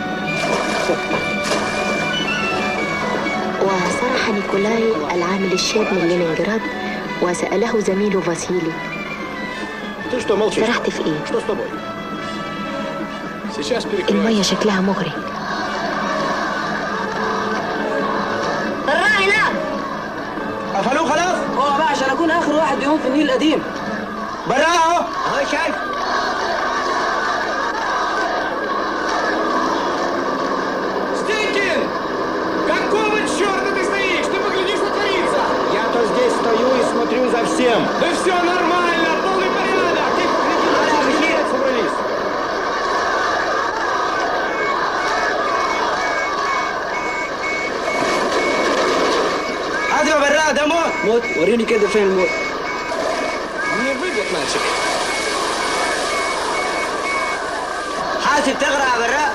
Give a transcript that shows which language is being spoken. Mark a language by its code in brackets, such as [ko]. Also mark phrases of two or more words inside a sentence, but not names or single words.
[ar] وصرح نيكولاي العامل الشاب من لينينجراد وسأله زميله فاسيلي: سرحت في ايه؟ المية شكلها مغري. بالراحة هناك. قفلوه خلاص؟ اه بقى عشان اكون اخر واحد بيقوم في النيل القديم. براء اهو شايف. [ru] Смотрю за всем. Да все нормально, полный порядок. Тихо, собрались. [ar] هذا براء ده موت. موت؟ وريني كده فين الموت. [ru] Не выйдет мальчик. [ar] حاسب تغرق يا براء.